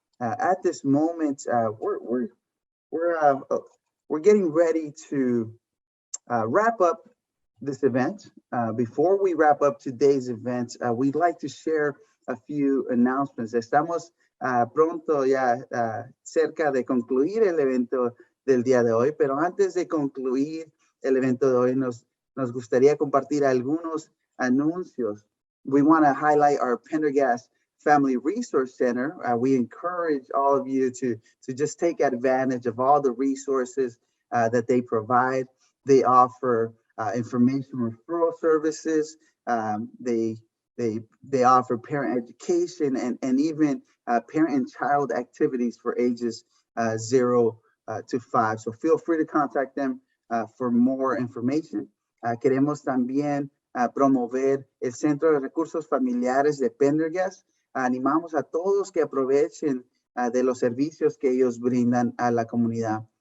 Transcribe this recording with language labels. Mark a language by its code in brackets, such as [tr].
[en] At this moment, we're getting ready to wrap up this event. Before we wrap up today's event, we'd like to share a few announcements. [es] Estamos pronto ya cerca de concluir el evento del día de hoy, pero antes de concluir el evento de hoy, nos gustaría compartir algunos anuncios. [en] We want to highlight our Pendergast Family Resource Center. We encourage all of you to just take advantage of all the resources that they provide. They offer information referral services. They offer parent education and even parent and child activities for ages 0 to 5. So feel free to contact them for more information. [es] Queremos también promover el Centro de Recursos Familiares de Pendergast. Animamos a todos que aprovechen de los servicios que ellos brindan a la comunidad.